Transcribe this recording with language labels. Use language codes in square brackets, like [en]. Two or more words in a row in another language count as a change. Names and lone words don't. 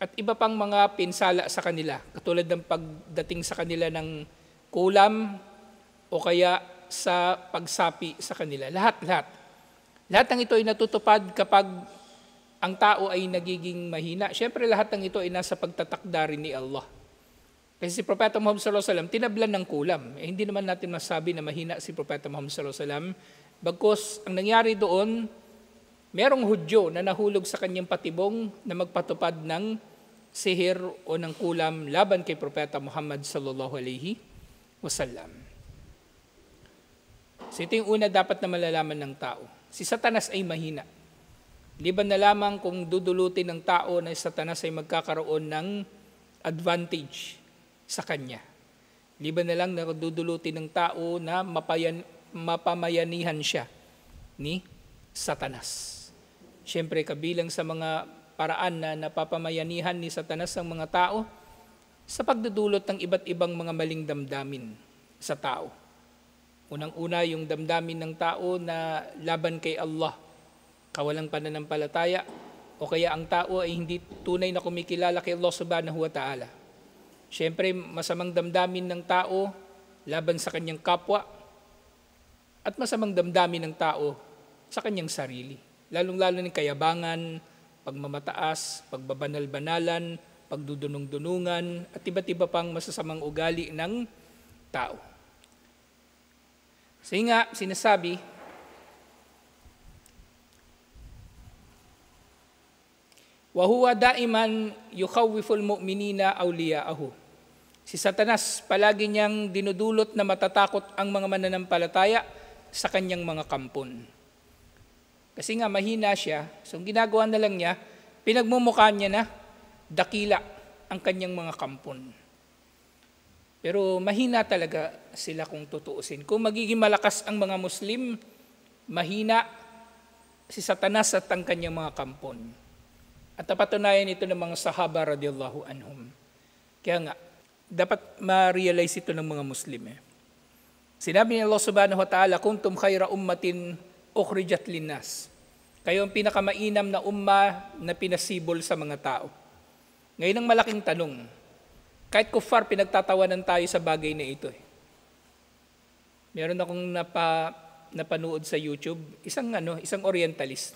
[tl] at iba pang mga pinsala sa kanila, katulad ng pagdating sa kanila ng kulam o kaya sa pagsapi sa kanila. Lahat. Lahat ng ito ay natutupad kapag ang tao ay nagiging mahina. Siyempre lahat ng ito ay nasa pagtatakda rin ni Allah. Kasi si Propeta Muhammad [ar] صلى الله عليه وسلم [tl] tinablan ng kulam. Hindi naman natin masabi na mahina si Propeta Muhammad [ar] صلى الله عليه وسلم. [tl] Bagkus ang nangyari doon, merong Hudyo na nahulog sa kanyang patibong na magpatupad ng sihir o ng kulam laban kay Propeta Muhammad [ar] صلى الله عليه وسلم. [tl] So ito yung una dapat na malalaman ng tao. Si Satanas ay mahina. Liban na lamang kung dudulutin ng tao na si Satanas ay magkakaroon ng advantage sa kanya. Liban na lang na dudulutin ng tao na mapamayanihan siya ni Satanas. Siyempre, kabilang sa mga paraan na napapamayanihan ni Satanas ang mga tao sa pagdudulot ng iba't ibang mga maling damdamin sa tao. Unang-una yung damdamin ng tao na laban kay Allah, kawalang pananampalataya, o kaya ang tao ay hindi tunay na kumikilala kay Allah [ar] سبحانه وتعالى. [tl] Siyempre, masamang damdamin ng tao laban sa kanyang kapwa at masamang damdamin ng tao sa kanyang sarili. Lalong-lalo ng kayabangan, pagmamataas, pagbabanal-banalan, pagdudunong-dunungan, at iba't iba pang masasamang ugali ng tao. So nga, sinasabi, [ar] وهو دائما يخوف المؤمنين أولياءه. [tl] Si Satanas palagi niyang dinudulot na matatakot ang mga mananampalataya sa kanyang mga kampon. Kasi nga mahina siya, so ang ginagawa na lang niya, pinagmumukha niya na dakila ang kanyang mga kampon. Pero mahina talaga sila kung tutuusin. Kung magiging malakas ang mga Muslim, mahina si Satanas at ang kanyang mga kampon. At napatunayan ito ng mga sahaba [ar] رضي الله عنهم. [tl] Kaya nga, dapat ma-realize ito ng mga Muslim. Sinabi ni Allah [ar] سبحانه وتعالى, كنتم خير أمة أخرجت للناس. [tl] Kayo ang pinakamainam na umma na pinasibol sa mga tao. Ngayon ang malaking tanong, kahit kuffar, pinagtatawanan tayo sa bagay na ito. Meron akong napanood sa YouTube, isang orientalist.